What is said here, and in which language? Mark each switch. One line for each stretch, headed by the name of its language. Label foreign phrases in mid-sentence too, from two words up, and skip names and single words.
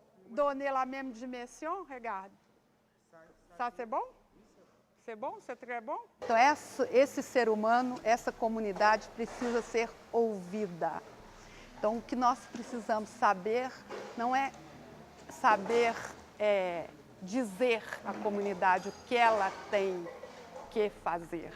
French: donner la même dimension, regarde. Ça, c'est bon? C'est bom? C'est très bom?
Portuguese: Então, esse ser humano, essa comunidade precisa ser ouvida. Então, o que nós precisamos saber não é saber dizer à comunidade o que ela tem que fazer.